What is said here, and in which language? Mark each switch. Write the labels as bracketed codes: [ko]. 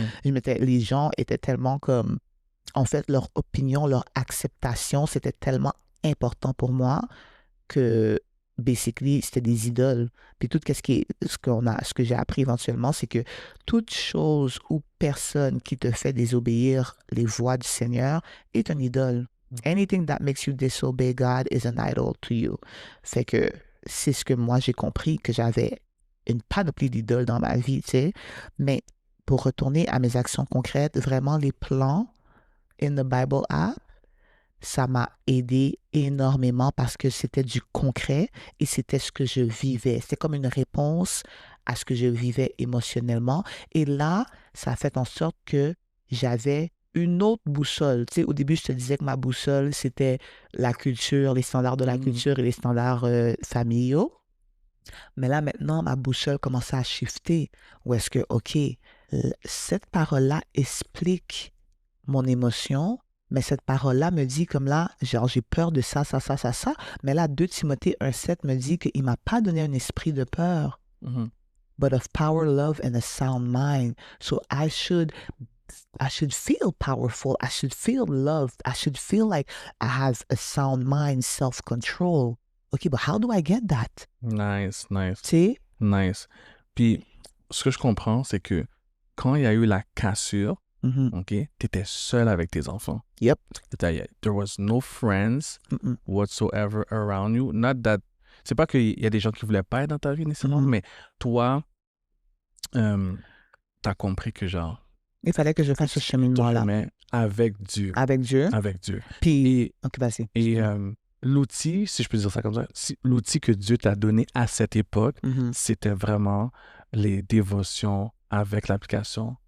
[fr] Les gens étaient tellement comme... En fait, leur opinion, leur acceptation, c'était tellement important pour moi que, basically, c'était des idoles. Puis tout ce que j'ai appris éventuellement, c'est que toute chose ou personne qui te fait désobéir les voies du Seigneur est une idole. [en] Anything that makes you disobey God is an idol to you. [fr] Fait que c'est ce que moi j'ai compris, que j'avais une panoplie d'idoles dans ma vie, tu sais. Mais pour retourner à mes actions concrètes, vraiment les plans [en] in the Bible app, [fr] ça m'a aidé énormément parce que c'était du concret et c'était ce que je vivais. C'était comme une réponse à ce que je vivais émotionnellement. Et là, ça a fait en sorte que j'avais une autre boussole. Tu sais, au début, je te disais que ma boussole, c'était la culture, les standards de la culture et les standards familiaux. Mais là, maintenant, ma boussole commençait à shifter. Où est-ce que, OK, cette parole-là explique mon émotion, mais cette parole-là me dit comme là, genre j'ai peur de ça, ça, ça, ça, ça. Mais là, 2 Timothée 1,7 me dit qu'il ne m'a pas donné un esprit de peur, [en] but of power, love, and a sound mind. So I should feel powerful. I should feel loved. I should feel like I have a sound mind, self-control. OK, but how do I get that? Nice. [fr] Tu sais? [en] Nice. [fr] Puis, ce que je comprends, c'est que quand il y a eu la cassure, OK, t'étais seul avec tes enfants. [en] Yep. There was no friends whatsoever around you. Not that... [fr] C'est pas qu'il y a des gens qui voulaient pas être dans ta vie nécessairement, mais toi, t'as compris que genre... Il fallait que je fasse ce cheminement-là. Avec Dieu. Avec Dieu. Avec Dieu. Puis... OK, vas-y. Et l'outil, si je peux dire ça comme ça, l'outil que Dieu t'a donné à cette époque, c'était vraiment les dévotions avec l'application